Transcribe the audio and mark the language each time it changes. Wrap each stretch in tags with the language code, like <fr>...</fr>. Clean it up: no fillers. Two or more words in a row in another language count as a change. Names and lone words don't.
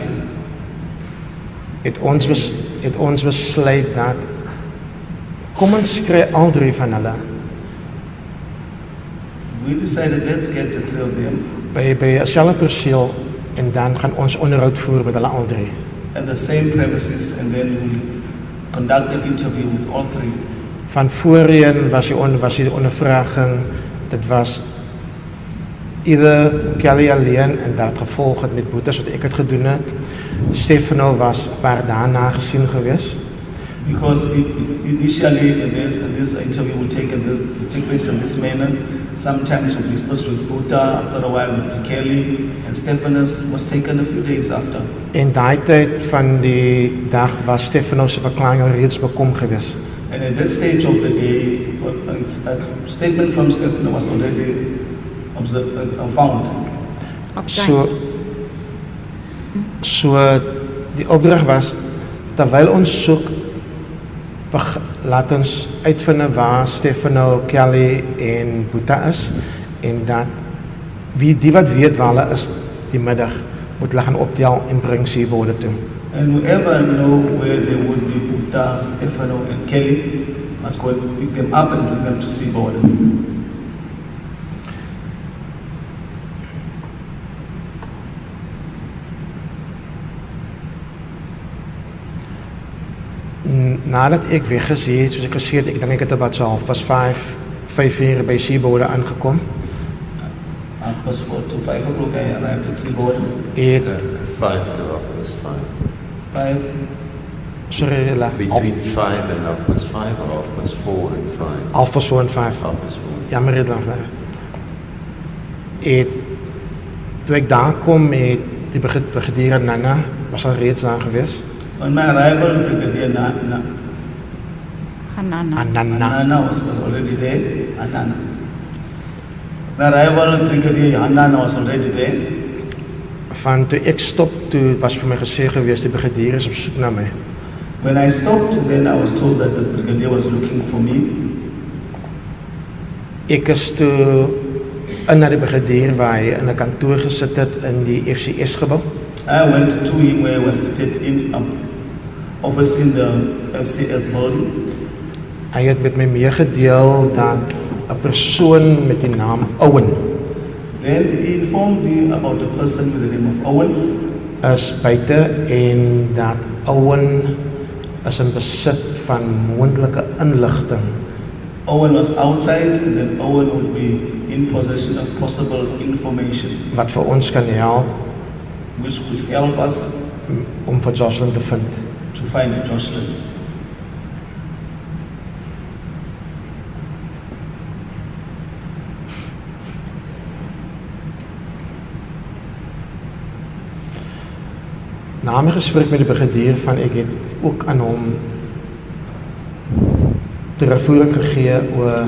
<af>het ons besluit dat kom ons kry al 3 van hulle.</af> <en>We decided let's get the 3 of them.</en> <af>By 'n selfe perseel en dan gaan ons onderhoud voer met hulle al 3.</af> <en>At the same premises, and then we'll conduct an interview with all 3.</en> <af>Van voorheen was die ondervraging, dit was either Kelly alleen en dat gevolg het met boetes wat ek het gedoen het. Stefano was 'n paar dae na gesien gewees.</af> <en>Because initially this interview will take place in this manner. Sometimes would be first with Buddha, after a while with Kelly, and Stephanus was taken a few days after.</en> <af>En daai tyd van die dag was Stephanus se verklaring al reeds bekom gewees.</af> <en>And at that stage of the day, a statement from Stephanus was already found.</en> <af>So die opdrag was, terwyl ons soek, laat ons uitvind waar Stefano, Kelly en Buddha is, en dat die wat weet waar hulle is die middag, moet hulle gaan optel en bring seebode toe.</af> <en>And whoever know where they would be, Buddha, Stefano and Kelly, must go and pick them up and bring them to seaboard.</en> <af>Nadat ek weggesê het, soos ek gesê het, ek dink ek het about so 5:30 by seebode aangekom.</af> <en>4:30 to 5 o'clock I arrived at seaboard. 5 to 5:30. 5. Sorry, between 5 and 5:30 or 4:30 and 5.</en> <af>4:30 en 5. 4:30. Ja, maar dit lang. Toe ek daar kom, het die brigadier Nana was al reeds daar gewees.</af> <en>On my arrival, Brigadier Anana was already there. Anana. My arrival, Brigadier Anana was already there.</en> <af>Van toe ek stop, toe was vir my gesê gewees, die brigadier is op soek na my.</af> <en>When I stopped, then I was told that the brigadier was looking for me.</en> <af>Ek is toe na die brigadier waar hy in 'n kantoor gesit het in die FCS gebou.</af> <en>I went to him where he was seated in office in the FCS building.</en> <af>Hy het met my meegedeel dat 'n persoon met die naam Owen</af> <en>Then he informed me about the person with the name of Owen.</en> <af>Is buite en dat Owen is in besit van moontlike inligting.</af> <en>Owen was outside and then Owen would be in possession of possible information.</en> <af>Wat vir ons kan help,</af> <en>which could help us</en> <af>om vir Joshlin te vind.</af> <en>To find Joshlin.</en> <af>Na my gesprek met die brigadier van ek het ook aan hom terugvoering gegee oor</af>